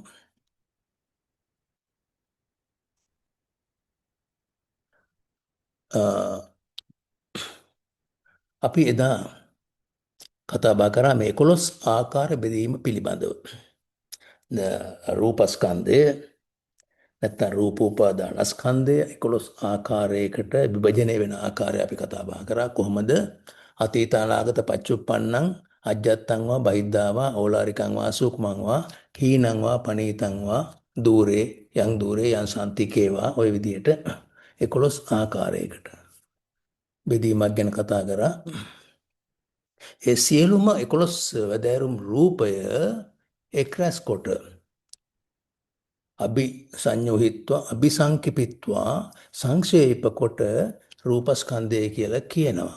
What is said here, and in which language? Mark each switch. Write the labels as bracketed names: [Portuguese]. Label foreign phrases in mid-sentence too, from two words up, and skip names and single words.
[Pali] අපි එදා කතා බහ කරා මේ 11 ආකාර බෙදීම පිළිබඳව. [Sinhala] රූපස්කන්ධය නැත්නම් රූපෝපාදානස්කන්ධය 11 ආකාරයකට විභජනය වෙන ආකාරය අපි කතා බහ කරා. [Pali] කොහොමද අතීත අනාගත පච්චුප්පන්නං අජ්ජත්තං වා බහිද්ධා වා ඕලාරිකං වා සූක්මං වා හීනං වා පනීතං වා දූරේ යං දූරේ යං සම්තිකේ වා [Sinhala] ඔය විදිහට 11 ආකාරයකට. බෙදීමක් ගැන කතා කරා. ඒ සියලුම 11 වැදෑරුම් රූපය එක්රැස් කොට [Pali] අභිසඤ්ඤෝහිත්වා අභිසංකිපිත්වා [Sinhala] සංක්ෂේප කොට රූපස්කන්ධය කියලා කියනවා.